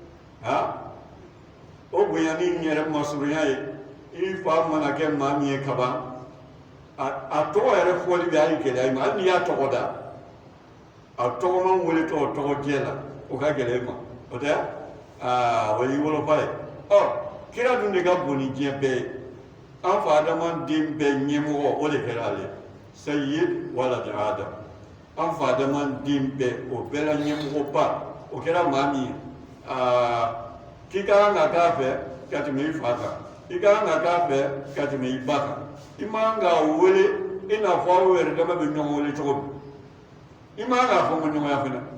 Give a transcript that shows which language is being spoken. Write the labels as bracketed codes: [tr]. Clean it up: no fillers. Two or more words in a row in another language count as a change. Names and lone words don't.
[bm] o bonyani in yɛrɛ ma surunya ye i fa mana kɛ maa min ye kaban a tɔgɔ yɛrɛ fɔli bɛ hali gɛlɛya i ma hali n'i y'a tɔgɔ da a tɔgɔ man wele tɔgɔ tɔgɔjɛ la o ka gɛlɛya i ma o tɛ o y'i woloba ye kira dun de ka bon ni diɲɛ bɛɛ ye an fa adamaden bɛɛ ɲɛmɔgɔ o de kɛra ale [ar] سيد ولد آدم [bm] an fa adamaden bɛɛ o bɛɛ la ɲɛmɔgɔba o kɛra maa min ye k'i ka kan ka k'a fɛ ka tɛmɛ i fa kan i ka kan ka k'a fɛ ka tɛmɛ i ba kan i man kan k'a wele i n'a fɔ aw yɛrɛ dama bɛ ɲɔgɔn wele cogo min i man kan k'a fɔ ɲɔgɔnya fana